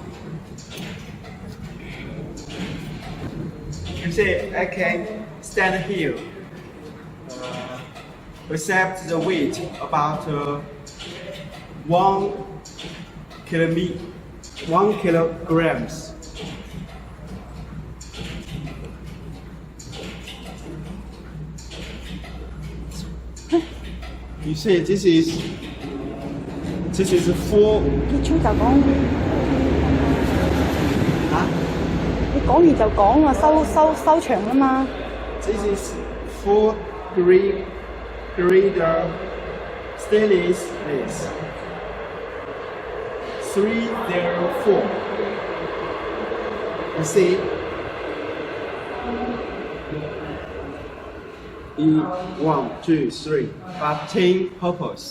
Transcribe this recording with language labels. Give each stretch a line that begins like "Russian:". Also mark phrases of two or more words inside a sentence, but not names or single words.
English: You see, I can stand here, accept the weight about 1 kilograms. You see, this is full.
Cantonese: 結束就講嚇？你講完就講啊，收場啦嘛。
English: This is full grader stainless steel. 304. You see? 1, 2, 3, 10 hoppers.